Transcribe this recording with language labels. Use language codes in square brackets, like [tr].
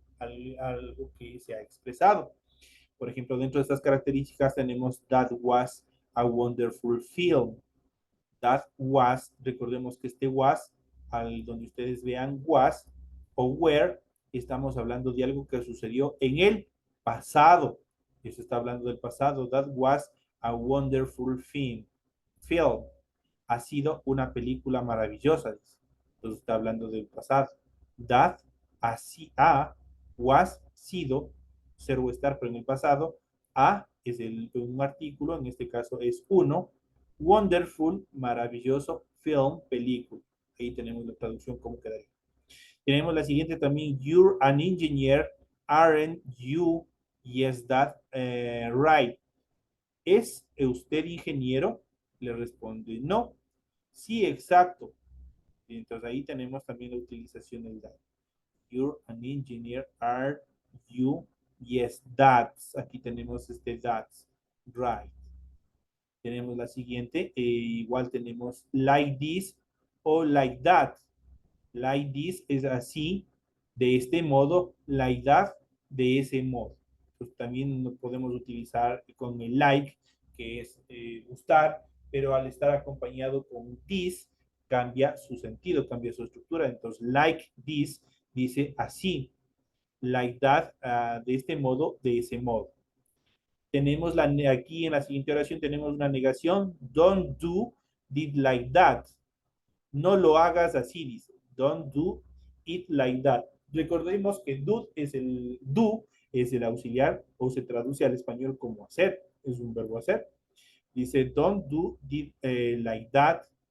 [es] Algo que se ha expresado. Por ejemplo, dentro de estas características tenemos [en] that was a wonderful film. [es] That was, recordemos que este was, al donde ustedes vean was o were, estamos hablando de algo que sucedió en el pasado. Eso está hablando del pasado. [en] That was a wonderful film. Film. [es] Ha sido una película maravillosa. Entonces está hablando del pasado. That, así, a, was, sido, ser o estar, pero en el pasado. A es un artículo, en este caso es uno. Wonderful, maravilloso, film, película. Ahí tenemos la traducción, cómo quedaría. Tenemos la siguiente también. [en] You're an engineer, aren't you? Yes, that right. [es] ¿Es usted ingeniero? Le responde no. Sí, exacto. Y entonces ahí tenemos también la utilización del that. [en] You're an engineer, are you? Yes, that's. [es] Aquí tenemos este [en] that's. Right. [es] Tenemos la siguiente, igual tenemos like this o like that. Like this es así, de este modo, like that, de ese modo. Pues también lo podemos utilizar con el like, que es gustar, pero al estar acompañado con this, cambia su sentido, cambia su estructura. Entonces, like this dice así, like that, de este modo, de ese modo. Tenemos aquí en la siguiente oración tenemos una negación. [en] Don't do it like that. [es] No lo hagas así, dice. [en] Don't do it like that. [es] Recordemos que do es el auxiliar o se traduce al español como hacer. Es un verbo hacer. Dice, [en] don't do it like that.